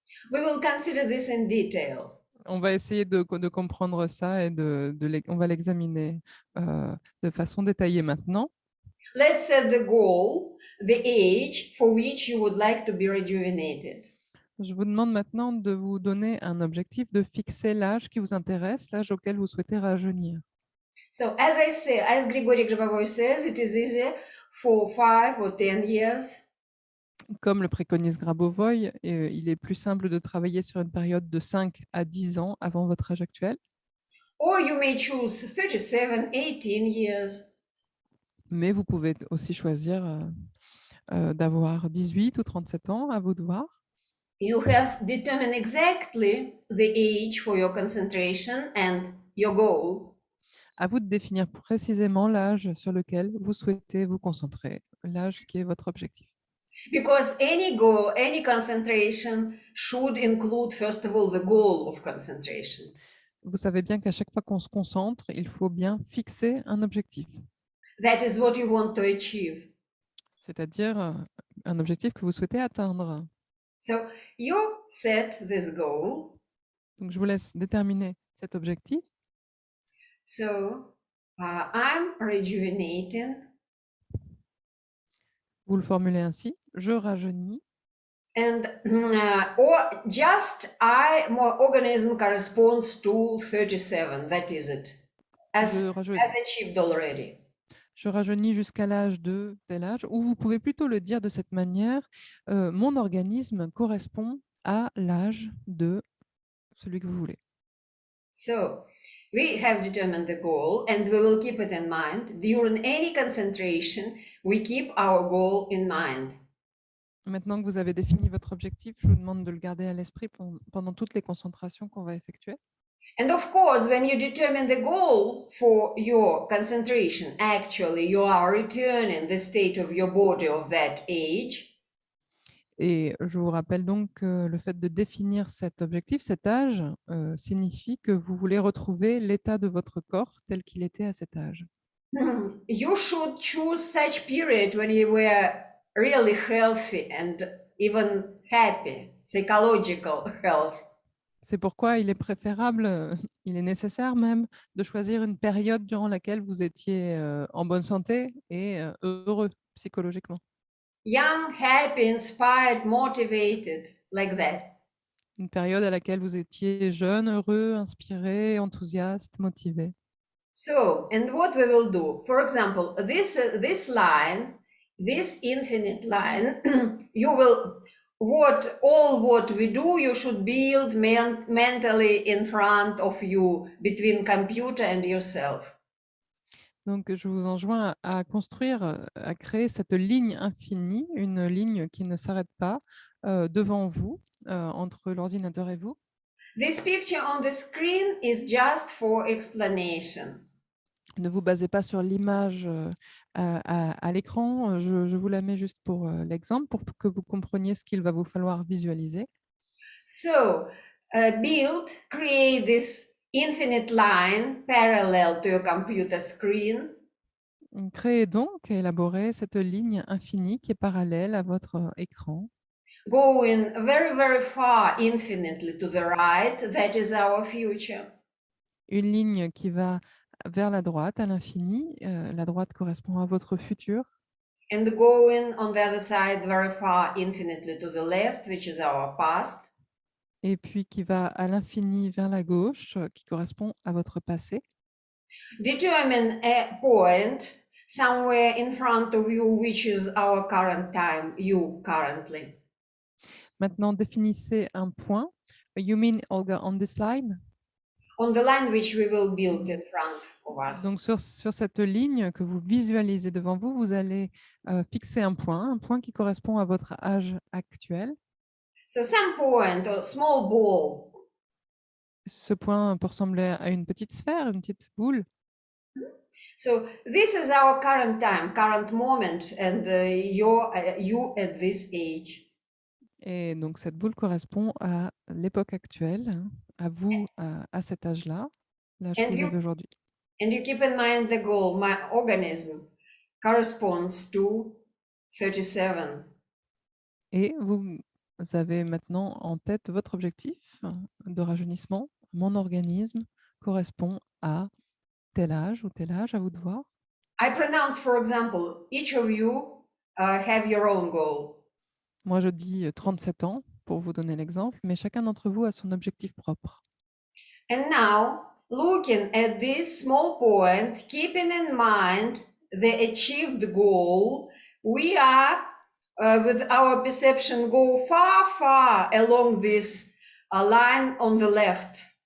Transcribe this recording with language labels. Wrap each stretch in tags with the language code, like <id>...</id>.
<en>We will consider this in detail.</en> <fr>On va essayer de comprendre ça et on va l'examiner de façon détaillée maintenant.</fr> <en>Let's set the goal, the age for which you would like to be rejuvenated.</en> <fr>Je vous demande maintenant de vous donner un objectif, de fixer l'âge qui vous intéresse, l'âge auquel vous souhaitez rajeunir.</fr> <en>So as I say, as Grigory Grabovoy says, it is easy for 5 or 10 years.</en> <fr>Comme le préconise Grabovoy, il est plus simple de travailler sur une période de 5 à 10 ans avant votre âge actuel.</fr> <en>Or you may choose 37, 18 years.</en> <fr>Mais vous pouvez aussi choisir d'avoir 18 ou 37 ans, à vous de voir.</fr> <en>You have determined exactly the age for your concentration and your goal.</en> <fr>À vous de définir précisément l'âge sur lequel vous souhaitez vous concentrer, l'âge qui est votre objectif.</fr> <en>Because any goal, any concentration should include, first of all, the goal of concentration.</en> <fr>Vous savez bien qu'à chaque fois qu'on se concentre, il faut bien fixer un objectif,</fr> <en>That is what you want to achieve.</en> <fr>c'est-à-dire un objectif que vous souhaitez atteindre.</fr> <en>So you set this goal.</en> <fr>Donc, je vous laisse déterminer cet objectif.</fr> <en>So I'm rejuvenating,</en> <fr>Vous le formulez ainsi, je rajeunis,</fr> <en>and or just my organism corresponds to 37. That is it,</en> <fr>je rajeunis,</fr> <en>as achieved already.</en> <fr>je rajeunis jusqu'à l'âge de tel âge, ou vous pouvez plutôt le dire de cette manière, mon organisme correspond à l'âge de celui que vous voulez.</fr> <en>So we have determined the goal and we will keep it in mind. During any concentration, we keep our goal in mind.</en> <fr>Maintenant que vous avez défini votre objectif, je vous demande de le garder à l'esprit pendant toutes les concentrations qu'on va effectuer.</fr> <en>And of course, when you determine the goal for your concentration, actually you are returning the state of your body of that age.</en> <fr>Et je vous rappelle donc que le fait de définir cet objectif, cet âge, signifie que vous voulez retrouver l'état de votre corps tel qu'il était à cet âge.</fr> <en>You should choose such period when you were really healthy and even happy, psychological health.</en> <fr>C'est pourquoi il est préférable, il est nécessaire même, de choisir une période durant laquelle vous étiez en bonne santé et heureux psychologiquement.</fr> <en>Young, happy, inspired, motivated, like that.</en> <fr>Une période à laquelle vous étiez jeune, heureux, inspiré, enthousiaste, motivé.</fr> <en>So, and what we will do, for example, this line, this infinite line, you will, what we do, you should build mentally in front of you, between computer and yourself.</en> <fr>Donc, je vous enjoins à construire, à créer cette ligne infinie, une ligne qui ne s'arrête pas devant vous, entre l'ordinateur et vous.</fr> <en>This picture on the screen is just for explanation.</en> <fr>Ne vous basez pas sur l'image à l'écran. Je vous la mets juste pour l'exemple, pour que vous compreniez ce qu'il va vous falloir visualiser.</fr> <en>So, create this infinite line parallel to your computer screen.</en> <fr>Créez donc, élaborez cette ligne infinie qui est parallèle à votre écran.</fr> <en>Going very, very far infinitely to the right, that is our future.</en> <fr>Une ligne qui va vers la droite, à l'infini. La droite correspond à votre futur.</fr> <en>And going on the other side very far infinitely to the left, which is our past.</en> <fr>Et puis qui va à l'infini vers la gauche, qui correspond à votre passé.</fr> <en>Determine a point somewhere in front of you, which is our current time, you currently.</en> <fr>Maintenant, définissez un point.</fr> <en>You mean, Olga, on this line? On the line which we will build in front of us.</en> <fr>Donc, sur cette ligne que vous visualisez devant vous, vous allez fixer un point qui correspond à votre âge actuel.</fr> <en>So some point or small ball.</en> <fr>Ce point peut ressembler à une petite sphère, une petite boule.</fr> <en>So this is our current time, current moment, and you at this age.</en> <fr>Et donc, cette boule correspond à l'époque actuelle, hein, à vous, à cet âge-là, l'âge que vous avez aujourd'hui.</fr> <en>And you keep in mind the goal, my organism corresponds to 37.</en> <fr>Et vous avez maintenant en tête votre objectif de rajeunissement. Mon organisme correspond à tel âge ou tel âge, à vous de voir.</fr> <en>I pronounce, for example, each of you have your own goal.</en> <fr>Moi, je dis 37 ans pour vous donner l'exemple, mais chacun d'entre vous a son objectif propre.</fr> <en>And now, looking at this small point, keeping in mind the achieved goal, we are, with our perception, go far, far along this line on the left.</en>